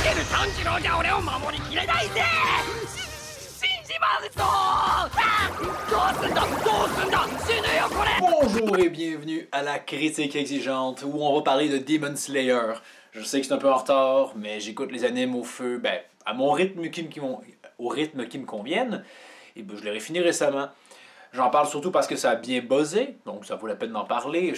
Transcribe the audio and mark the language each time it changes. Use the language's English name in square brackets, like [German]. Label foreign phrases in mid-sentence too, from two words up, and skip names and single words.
[Japanese] 炭治郎じゃ俺を守りきれないぜ信じますとどうすんだ死ぬよこれ [French] Bonjour et bienvenue à la critique exigeante où on va parler de Demon Slayer. Je sais que c'est un peu en retard, mais j'écoute les animes au feu, à mon rythme au rythme qui me convienne. Et je l'aurais fini récemment. J'en parle surtout parce que ça a bien buzzé, donc ça vaut la peine d'en parler.